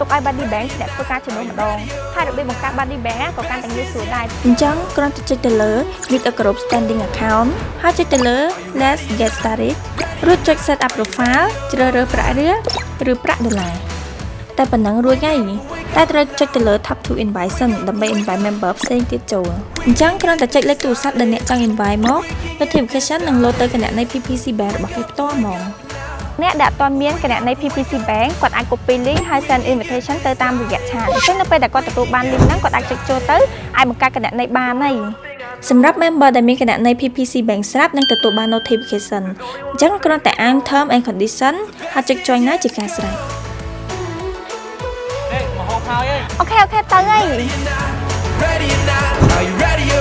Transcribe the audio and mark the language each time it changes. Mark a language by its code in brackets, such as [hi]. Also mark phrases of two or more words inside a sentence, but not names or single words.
[km] កឲ្យ Buddy Bank អ្នកធ្វើការជំនួសម្ដងហើយរបៀបបង្កើត Buddy Bank ក៏កាន់តែងាយស្រួលដែរអញ្ចឹងគ្រាន់តែចុចទៅលើ [en] Meet a Group Standing Account [km] ហើយចុចទៅលើ [en] Let's Get Started [km] រួចចុច Set [en] up Profile [km] ជ្រើសរើសប្រាក់រៀលឬប្រាក់ដុល្លារតែប៉ុណ្ណឹងរួចហើយតែត្រូវចុចទៅលើ [en] Tap to Invite [km] សិនដើម្បី [en] invite member [km] ផ្សេ ងទៀតចូលអញ្ចឹងគ្រាន់តែចុចលេខទូរស័ព្ទដែលអ្នកចង់ invite មក notification នឹង load ទៅគណនី PPC Bank របស់គេផ្ទាល់ហ្មងអ្នកដែលអត់ទាន់មានគណនី PPC Bank គាត់អាច [en] copy link [km] ហើយ [en] send invitation [km] ទៅតាមរយៈឆាតអញ្ចឹងនៅពេលដែលគាត់ទទួលបាន link ហ្នឹងគាត់អាចចុចចូលទៅអាចបង្កើតគណនីបានហើយសម្រាប់ member ដែលមានគណនី PPC Bank ស្រាប់នឹងទទួលបាន notification អញ្ចឹងគ្រាន់តែអាន [en] term and condition [km] ហើយចុច join ណាជាការស្រេចអូខេទៅហើយ